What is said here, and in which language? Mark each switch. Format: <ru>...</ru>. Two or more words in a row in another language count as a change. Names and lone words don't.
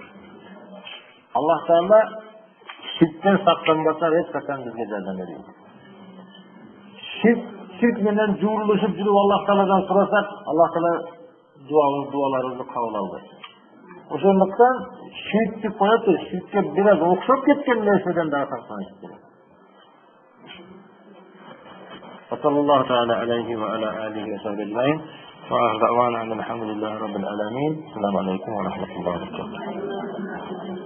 <ky>Аллах Таала ширктен сактанбаса, эч качан бизге жардам бербейт. Ширк менен жуурулушуп жүрүп Аллах Тааладан сурасак, Аллах Таала дуаларыбызды кабыл албайт. Ошондуктан ширкти коюп, ширкке бир аз окшоп кеткен нерседен дагы сактаныш керек.</ky> <ar>وصلى الله تعالى عليه وعلى آله وصحبه أجمعين وآخر دعوانا أن الحمد لله رب العالمين. السلام عليكم ورحمة الله وبركاته.</ar>